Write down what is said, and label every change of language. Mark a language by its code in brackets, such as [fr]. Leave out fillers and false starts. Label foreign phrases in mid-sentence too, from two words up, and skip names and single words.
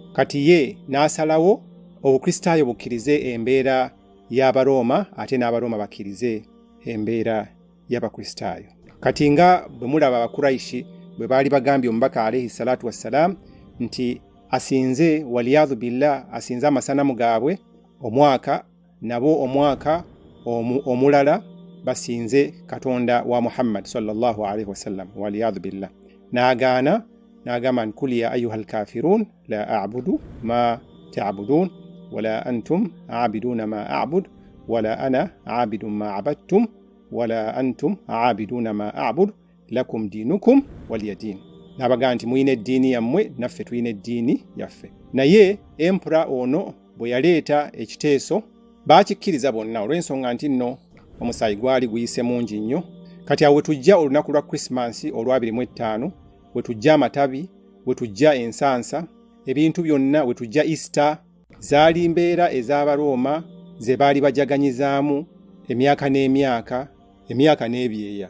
[lg] Kati ye n'asalawo obukristaayo bukkirize embeera y'Abaroma ate n'Abaroma bakkirize embeera y'Abakristaayo. Kati nga bwe mulaba Abakuraishi bwe baali bagambye omubaka [ar] عليه الصلاة والسلام [lg] nti asinze [ar] والعياذ بالله, [lg] asinze amasanamu gaabwe omwaka nabo omwaka omulala basinze Katonda wa Muhammad [ar] صلى الله عليه وسلم والعياذ بالله. [lg] N'agaana n'agamba nti [ar] قل يا أيها الكافرون لا أعبد ما تعبدون ولا أنتم عابدون ما أعبد ولا أنا عابد ما عبدتم ولا أنتم عابدون ما أعبد لكم دينكم ولي دين. [lg] N'abagamba nti muyina eddiini yammwe naffe tuyina eddiini yaffe. Naye empura ono bwe yaleeta ekiteeso baakikkiriza bonna olw'ensonga nti nno omusaayi gwali guyise mungi nnyo. Kati awo wetujja olunaku lwa Krismansi olwa 25, wetujja amatabi, wetujja ensansa, ebintu byonna, wetujja Easter, zaali mbeera ez'Abaroma ze baali bajaganyizaamu emyaka n'emyaka, emyaka n'ebyeya.